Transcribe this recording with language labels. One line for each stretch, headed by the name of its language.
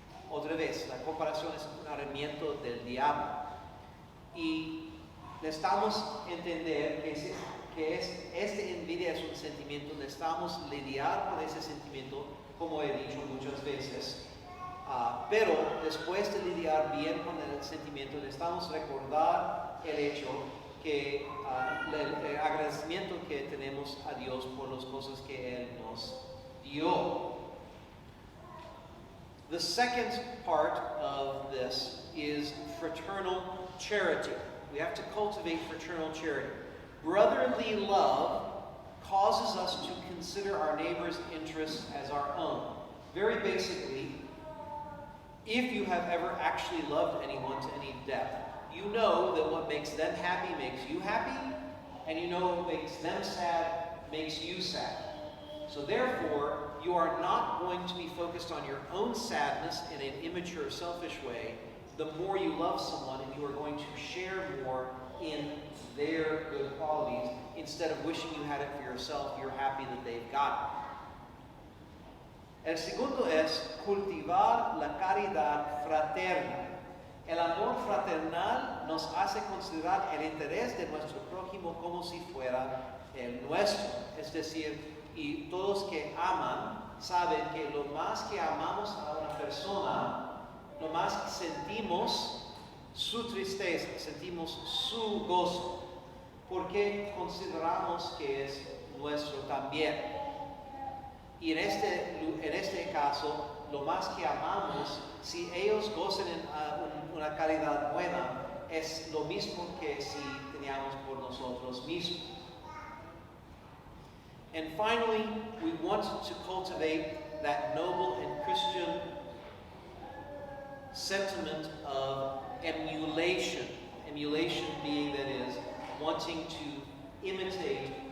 Spanish: Otra vez, la comparación es un argumento del diablo. Y necesitamos entender que esta envidia es un sentimiento, necesitamos lidiar con ese sentimiento, como he dicho muchas veces. Pero después de lidiar bien con el sentimiento, necesitamos recordar el hecho que el agradecimiento que tenemos a Dios por las cosas que Él nos dio.
English: The second part of this is fraternal charity. We have to cultivate fraternal charity. Brotherly love causes us to consider our neighbor's interests as our own. Very basically, if you have ever actually loved anyone to any depth, you know that what makes them happy makes you happy, and you know what makes them sad makes you sad. So therefore, you are not going to be focused on your own sadness in an immature, selfish way. The more you love someone, and you are going to share more in their good qualities, instead of wishing you had it for yourself. You're happy that they've got it.
Spanish: El segundo es cultivar la caridad fraterna. El amor fraternal nos hace considerar el interés de nuestro prójimo como si fuera el nuestro. Es decir, y todos que aman saben que lo más que amamos a una persona, lo más sentimos su tristeza, sentimos su gozo, porque consideramos que es nuestro también. Y en este caso, lo más que amamos, si ellos gozan en una calidad buena, es lo mismo que si teníamos por nosotros mismos.
English: And finally, we want to cultivate that noble and Christian sentiment of emulation. Emulation being, that is, wanting to imitate.